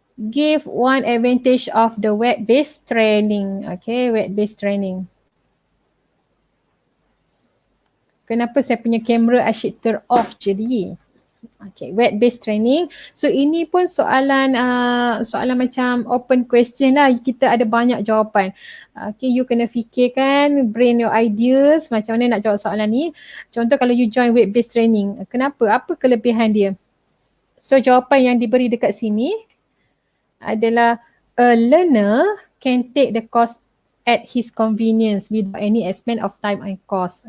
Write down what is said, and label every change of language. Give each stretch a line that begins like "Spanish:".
English: Give one advantage of the web-based training. Okay, web-based training.
Malay: Kenapa saya punya kamera asyik off jadi? Okay, web-based training. So ini pun soalan macam open question lah. Kita ada banyak jawapan. Okay, you kena fikirkan,
English: brain your ideas
Malay: macam mana nak jawab soalan ni. Contoh kalau you join web-based training, kenapa? Apa kelebihan dia? So jawapan yang diberi dekat sini adalah
English: a learner can take the course at his convenience without any expense of time and cost.